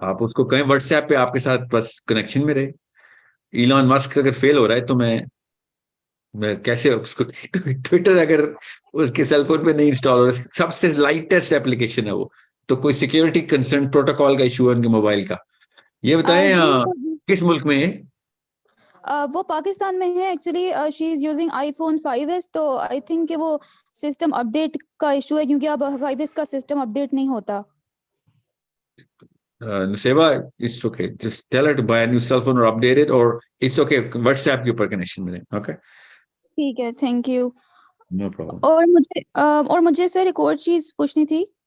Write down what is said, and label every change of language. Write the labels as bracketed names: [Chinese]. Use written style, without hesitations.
[Hindi] आप उसको कहें व्हाट्सएप पे आपके साथ बस कनेक्शन में रहे. इलॉन मस्क अगर फेल हो रहा है तो मैं कैसे उसको ट्विटर अगर उसके सेलफोन पे नहीं इंस्टॉल हो रहा है, सबसे लाइटेस्ट एप्लीकेशन है वो, तो कोई सिक्योरिटी कंसर्न प्रोटोकॉल का इशू है उनके मोबाइल का. ये बताएं किस मुल्क में है? वो पाकिस्तान में है actually. [English] she is using iPhone 5s, [Hindi] तो [English] I think [Hindi] कि वो सिस्टम अपडेट का इशू है क्योंकि अब 5s का सिस्टम अपडेट नहीं होता. [English] Nuseba, it's okay. Just tell her to buy a new cell phone or update it, or it's okay. [Hindi] WhatsApp के ऊपर कनेक्शन मिले. [English] Okay. [Hindi] ठीक है, थैंक यू. [English] No problem. [Hindi] और मुझे सर एक और चीज पूछनी थी